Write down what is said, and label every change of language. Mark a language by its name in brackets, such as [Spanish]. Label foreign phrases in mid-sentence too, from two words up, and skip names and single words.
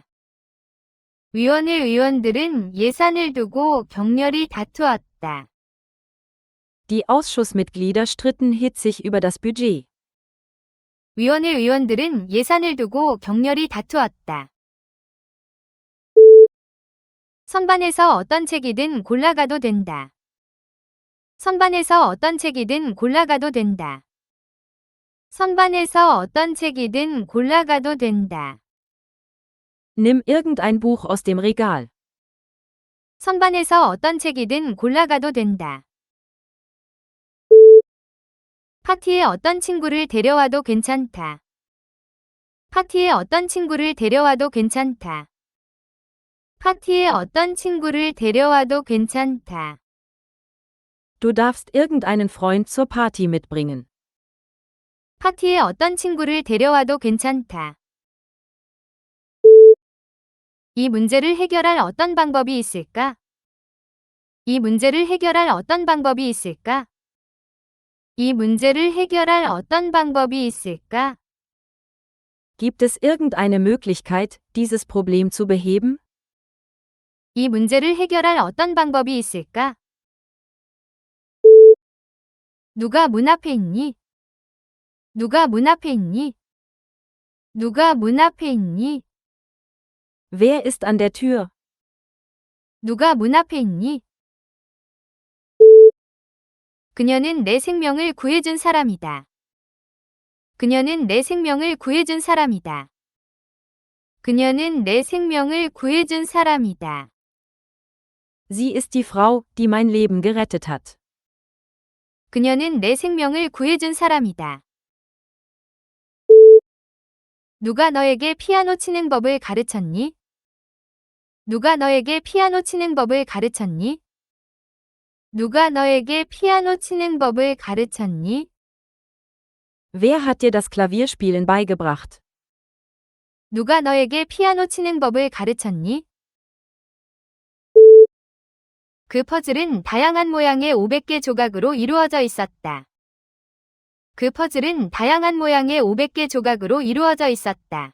[Korean] 위원회 의원들은 예산을 두고 격렬히 다투었다. [German] Die Ausschussmitglieder stritten hitzig über das Budget. [Korean] 위원회 의원들은 예산을 두고 격렬히 다투었다. 선반에서 어떤 책이든 골라가도 된다. 선반에서 어떤 책이든 골라가도 된다. 선반에서 어떤 책이든 골라가도 된다. [German] Nimm irgendein Buch aus dem Regal. [Korean] 선반에서 어떤 책이든 골라가도 된다. 파티에 어떤 친구를 데려와도 괜찮다. 파티에 어떤 친구를 데려와도 괜찮다. 파티에 어떤 친구를 데려와도 괜찮다. [German] Du darfst irgendeinen Freund zur Party mitbringen. [Korean] 파티에 어떤 친구를 데려와도 괜찮다. 이 문제를 해결할 어떤 방법이 있을까? 이 문제를 해결할 어떤 방법이 있을까? 이 문제를 해결할 어떤 방법이 있을까? [German] Gibt es irgendeine Möglichkeit, dieses Problem zu beheben? [Korean] 이 문제를 해결할 어떤 방법이 있을까? 누가 문 앞에 있니? 누가 문 앞에 있니? 누가 문 앞에 있니? [German] Wer ist an der Tür? [Korean] 누가 문 앞에 있니? 그녀는 내 생명을 구해준 사람이다. 그녀는 내 생명을 구해준 사람이다. 그녀는 내 생명을 구해준 사람이다. [German] Sie ist die Frau, die mein Leben gerettet hat. [Korean] 그녀는 내 생명을 구해준 사람이다. 누가 너에게 피아노 치는 법을 가르쳤니? 누가 너에게 피아노 치는 법을 가르쳤니? 누가 너에게 피아노 치는 법을 가르쳤니? [German] Wer hat dir das Klavierspielen beigebracht? [Korean] 누가 너에게 피아노 치는 법을 가르쳤니? 그 퍼즐은 다양한 모양의 500개 조각으로 이루어져 있었다. 그 퍼즐은 다양한 모양의 500개 조각으로 이루어져 있었다.